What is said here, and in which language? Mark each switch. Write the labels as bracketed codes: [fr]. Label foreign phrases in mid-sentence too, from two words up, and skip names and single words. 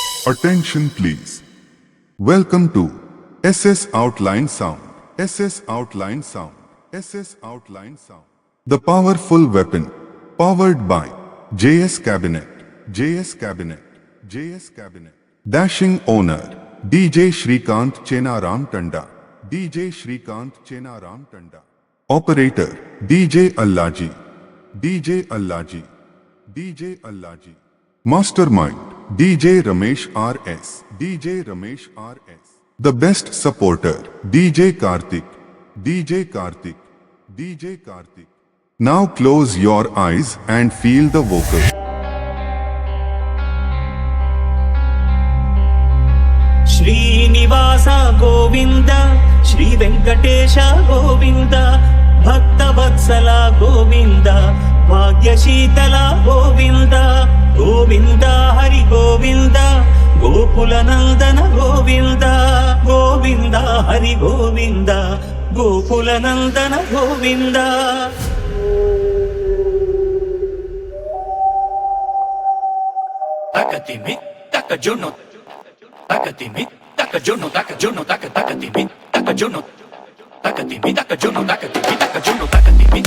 [en] Attention please. Welcome to SS Outline Sound. SS Outline Sound. SS Outline Sound. The powerful weapon. Powered by JS Cabinet. JS Cabinet. JS Cabinet. Dashing owner. DJ Shrikant Chenaram Tanda. DJ Shrikant Chenaram Tanda. Operator. DJ Allaji. DJ Allaji. DJ Allaji. Mastermind. DJ Ramesh RS. DJ Ramesh RS. The best supporter. DJ Karthik. DJ Karthik. DJ Karthik. Now close your eyes and feel the vocal. [sa] Srinivasa Govinda, Shri Venkatesha Govinda, Bhakta Vatsala Govinda, Bhagyashitala Govinda, Govinda Hari Govinda, Gokula Nandana Govinda, Govinda Hari Govinda, Gokula Nandana Govinda. Takatimi, takajono, takatimi, takajono, takajono, takatimi, takajono, takatimi, takajono, takatimi, takajono, takatimi,